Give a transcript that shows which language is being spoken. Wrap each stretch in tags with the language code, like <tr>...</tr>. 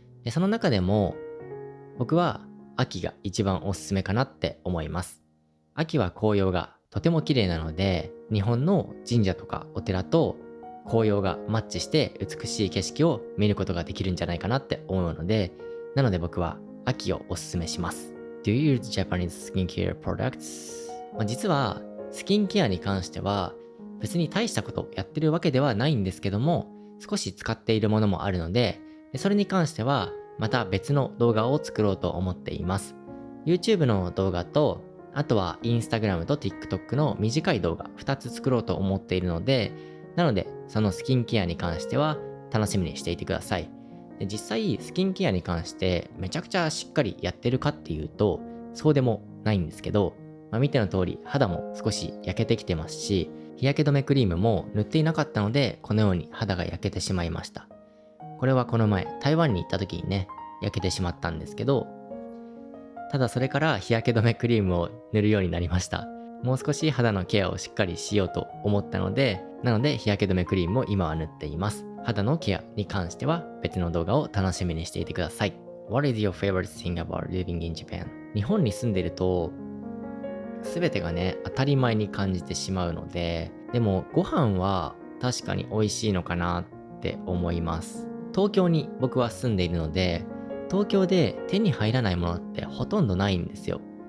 <ja>で、その中でも僕は秋が一番おすすめかなって思います。秋は紅葉がとても綺麗なので、日本の神社とかお寺と紅葉がマッチして美しい景色を見ることができるんじゃないかなって思うので、なので僕は秋をおすすめします。</ja> <en>Do you use Japanese skincare products?</en> <ja>実はスキンケアに関しては別に大したことやってるわけではないんですけども、少し使っているものもあるので、それに関してはまた別の動画を作ろうと思っています。 YouTube の動画と、あとは Instagram と TikTok の短い動画2つ作ろうと思っているので、なのでそのスキンケアに関しては楽しみにしていてください。で、実際スキンケアに関してめちゃくちゃしっかりやってるかっていうと、そうでもないんですけど、見ての通り肌も少し焼けてきてますし、日焼け止めクリームも塗っていなかったので、このように肌が焼けてしまいました。これはこの前台湾に行った時にね、焼けてしまったんですけど、ただそれから日焼け止めクリームを塗るようになりました。もう少し肌のケアをしっかりしようと思ったので、なので日焼け止めクリームを今は塗っています。肌のケアに関しては別の動画を楽しみにしていてください。</ja> <en>What is your favorite thing about living in Japan?</en> <ja>日本に住んでると、全てがね、当たり前に感じてしまうので、でもご飯は確かに美味しいのかなって思います。東京に僕は住んでいるので、東京で手に入らないものってほとんどないんですよ。</ja>